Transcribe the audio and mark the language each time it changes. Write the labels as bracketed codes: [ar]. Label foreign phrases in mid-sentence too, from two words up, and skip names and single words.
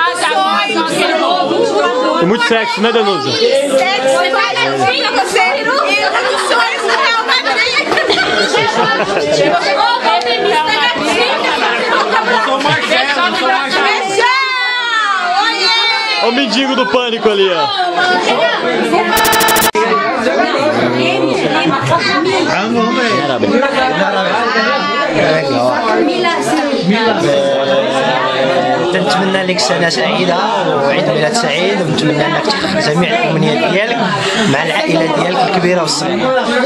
[pt] E muito sexo, né, Danusa? Sexo, vai dar fim a você. E muitos sonhos no Real Madrid. Olha o mendigo do pânico ali, ó. [ar] نتمنى لك سنة سعيدة وعيد ميلاد سعيد ونتمنى انك تحقق جميع الامنيات ديالك مع العائلة ديالك الكبيرة والصغيرة.